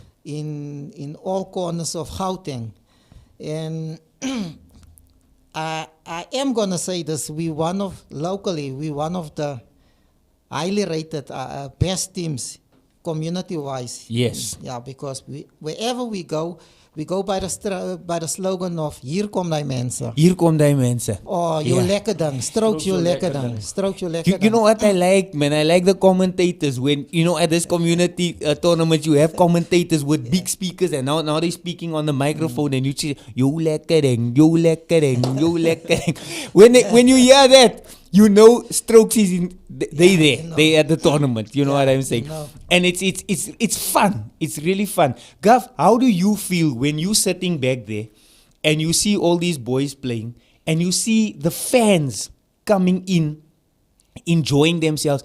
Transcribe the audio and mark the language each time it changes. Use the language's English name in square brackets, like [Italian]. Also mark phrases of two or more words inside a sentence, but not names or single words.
[English] In all corners of Gauteng. And I am going to say this, we one of the highly rated best teams community-wise. Yes. [Afrikaans] Yeah, because wherever we go by the slogan of hier kom die mense. Hier kom die mense. [English] Oh, you [Afrikaans] lekker ding. [English] Strokes you [Afrikaans] lekker ding. [English] Strokes you [Afrikaans] lekker [English] You [Afrikaans] ding. [English] know what I like, man? I like the commentators. When, at this community tournament, you have commentators with big speakers, and now they're speaking on the microphone, and you say, you [Afrikaans] lekker ding, [English] you [Afrikaans] lekker ding, [English] you [Afrikaans] lekker ding. [English] When you hear that, you know Strokes is they at the tournament. You know what I'm saying? And it's fun. It's really fun. Garf, how do you feel when you sitting back there and you see all these boys playing and you see the fans coming in, enjoying themselves?